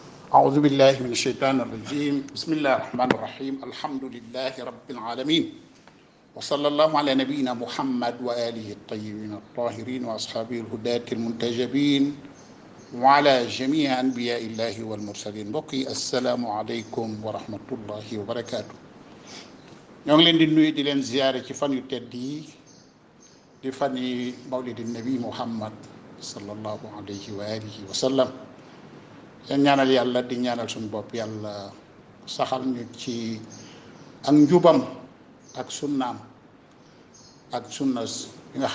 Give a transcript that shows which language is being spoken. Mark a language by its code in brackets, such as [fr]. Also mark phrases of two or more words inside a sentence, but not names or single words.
[ar] أعوذ بالله من الشيطان الرجيم بسم الله الرحمن الرحيم الحمد لله رب العالمين وصلى الله على نبينا محمد وآله الطيبين الطاهرين وأصحابه الهداة المنتجبين وعلى جميع أنبياء الله والمرسلين بقي السلام عليكم ورحمة الله [wo] وبركاته ñoo ngi leen di nuyu di leen ziyaare ci fan yu tedd yi di fan yi [ar] مولد النبي [wo] muhammad [ar] صلى الله عليه وعلى آله وسلم [wo] leen ñaanal yàlla di ñaanal suñu bopp yàlla saxal ñu ci ak njubam ak sunnaam ak sunna yi nga